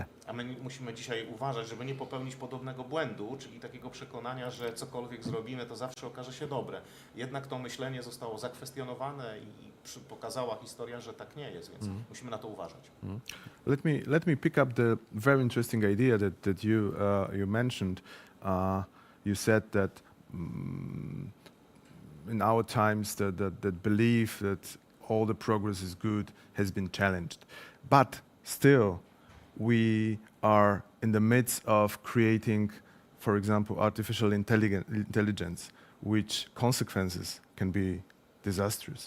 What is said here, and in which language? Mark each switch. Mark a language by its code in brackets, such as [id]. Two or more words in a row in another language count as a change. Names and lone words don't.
[pl] A my musimy dzisiaj uważać, żeby nie popełnić podobnego błędu, czyli takiego przekonania, że cokolwiek zrobimy, to zawsze okaże się dobre. Jednak to myślenie zostało zakwestionowane i pokazała historia, że tak nie jest, więc musimy na to uważać. [en] Let me pick up the very interesting idea that you mentioned. You said that in our times that belief that all the progress is good has been challenged, but still we are in the midst of creating, for example, artificial intelligence, which consequences can be disastrous.